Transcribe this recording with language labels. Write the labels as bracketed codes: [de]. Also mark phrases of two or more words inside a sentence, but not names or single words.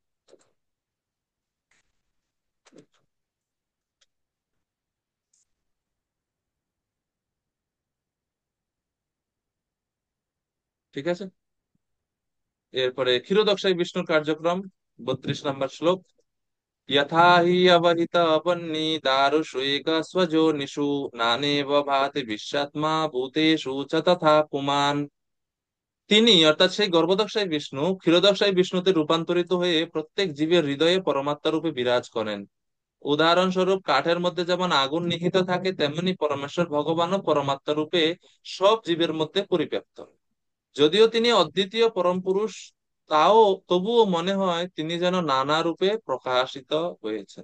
[bn] ঠিক আছে, এরপরে ক্ষীরোদক্ষায় বিষ্ণুর কার্যক্রম, 32 নম্বর শ্লোক। [sa] यथा हि अवहित अपन्नी दारुषु एकस्वजोनिषु नानेव भाति विश्वात्मा भूतेषु च तथा पुमान्। [bn] তিনি অর্থাৎ সেই গর্ভদক্ষায় বিষ্ণু ক্ষীরোদক্ষায় বিষ্ণুতে রূপান্তরিত হয়ে প্রত্যেক জীবের হৃদয়ে পরমাত্মা রূপে বিরাজ করেন। উদাহরণস্বরূপ কাঠের মধ্যে যেমন আগুন নিহিত থাকে, তেমনি পরমেশ্বর ভগবানও পরমাত্মা রূপে সব জীবের মধ্যে পরিব্যাপ্ত। যদিও তিনি অদ্বিতীয় পরম পুরুষ, তাও তবুও মনে হয় তিনি যেন নানা রূপে প্রকাশিত হয়েছেন।